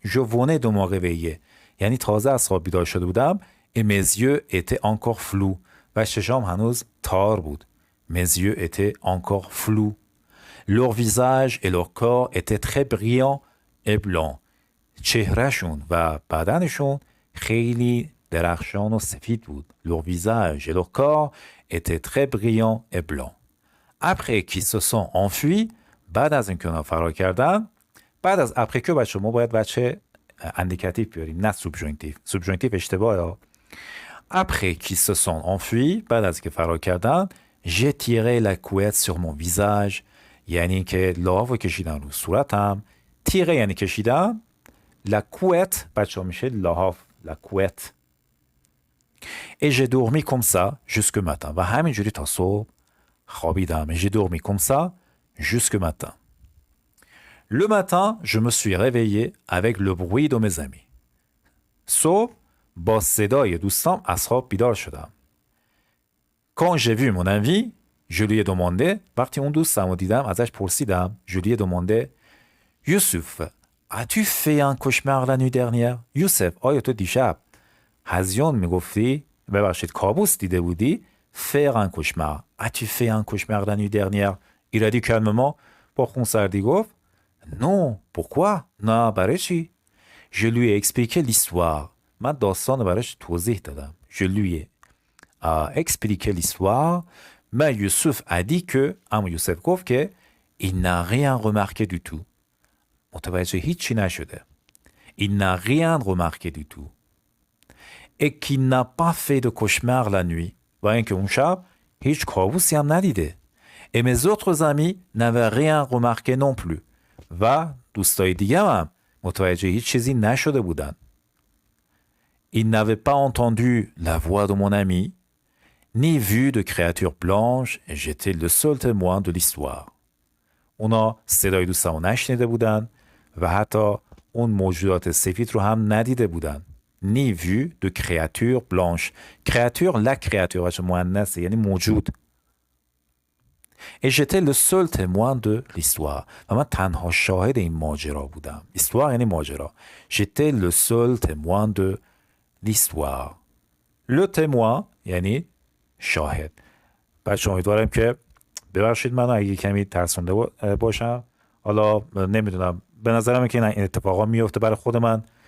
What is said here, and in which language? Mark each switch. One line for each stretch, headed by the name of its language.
French: je venais de me réveiller
Persian: یعنی تازه از خواب بیدار شده بودم.
French: et mes yeux étaient encore flous
Persian: و چشام هنوز تار بود.
French: mes yeux étaient encore flous. leur visage et leur corps étaient très brillants et blancs.
Persian: چهرهشون و بدنشون خیلی درخشان و سفید بود.
French: leur visage et leur corps étaient très brillants et blancs. après qu'ils se sont enfuis
Persian: بعد از اینکه اونا فرار کردن. بعد از
French: après que
Persian: بچه ما باید بچه اندیکاتیو بیاریم نه سوبژونکتیو. سوبژونکتیو اشتباهه.
French: après qu'ils se sont enfuis
Persian: بعد از اینکه فرار کردن.
French: j'ai tiré la couette sur mon visage
Persian: یعنی که لحاف کشیدن رو صورتم. تیره یعنی کشیدن. la couette بچه میشه لحاف.
French: la couette. et j'ai dormi comme ça jusque matin
Persian: و همینجوری تا صبح خوابیدم.
French: j'ai dormi comme ça jusque matin. le matin je me suis réveillé avec le bruit de mes amis.
Persian: صبح با صدای دوستام از خواب بیدار شدم.
French: quand j'ai vu mon ami je lui ai demandé
Persian: وقتی اون دوستم رو دیدم ازش پرسیدم.
French: je lui ai demandé
Persian: یوسف
French: as-tu fait un cauchemar la nuit dernière؟
Persian: یوسف آیا تو دیشب هذیان میگفتی؟ ببخشید کابوس دیده بودی؟
French: faire un cauchemar. As-tu fait un cauchemar la nuit dernière؟ Il a dit calmement
Persian: با خونسردی گفت
French: non. Pourquoi؟
Persian: نه برای چی؟
French: Je lui ai expliqué l'histoire.
Persian: من داستان براش توضیح دادم.
French: Je lui ai expliqué l'histoire. Mais Youssouf a dit que
Persian: اما یوسف گفت که
French: il n'a rien remarqué du tout.
Persian: متوجه هیچی نشده.
French: Il n'a rien remarqué du tout. Et qu'il n'a pas fait de cauchemar la nuit.
Persian: و اینکه اون شب هیچ کابوسی هم ندیده.
French: Et mes autres amis n'avaient rien remarqué non plus.
Persian: و دوستای دیگه هم متوجه هیچ چیزی نشده بودن.
French: Il n'avait pas entendu la voix de mon ami, ni vu de créature blanche, et j'étais le seul témoin de l'histoire.
Persian: اونا صدای دوستامو نشنیده بودن و حتی اون موجودات سفید رو هم ندیده بودن.
French: Ni vu de créature blanche.
Persian: Créature, la créature, بچه مؤنثه یعنی موجود.
French: Et j'étais le seul témoin de l'histoire.
Persian: و من تنها شاهد این ماجرا بودم. Histoire یعنی ماجرا.
French: J'étais le seul témoin de l'histoire.
Persian: Le témoin یعنی شاهد. بچه امیدوارم که ببخشید من اگه کمی ترسونده باشم. حالا نمیدونم به نظرم که این اتفاقا میفته برای خود من.